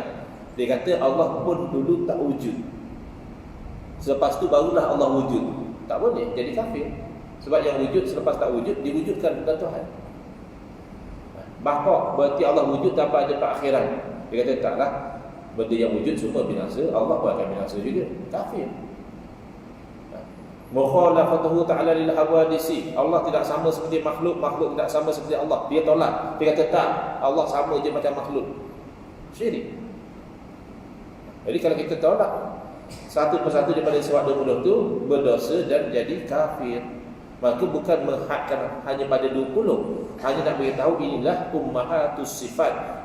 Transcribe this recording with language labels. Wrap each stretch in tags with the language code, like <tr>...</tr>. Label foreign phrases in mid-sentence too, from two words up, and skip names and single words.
<ms>Dia kata Allah pun dulu tak wujud, selepas tu barulah Allah wujud. Tak boleh, jadi kafir. Sebab yang wujud selepas tak wujud, diwujudkan bukan Tuhan. Baka berarti Allah wujud tanpa ada perakhiran. Dia kata taklah, benda yang wujud semua binasa, Allah pun akan binasa juga. Kafir.</ms> <ar>مخالفته تعالى للحوادث.</ar> <ms>Allah tidak sama seperti makhluk, makhluk tidak sama seperti Allah. Dia tolak. Dia kata tak, Allah sama je macam makhluk. Syirik. Jadi kalau kita tolak satu persatu daripada sebab 20 tu, berdosa dan jadi kafir. Maka bukan menghadkan hanya pada 20, hanya nak beritahu inilah</ms> <ar>أمهات الصفات.</ar>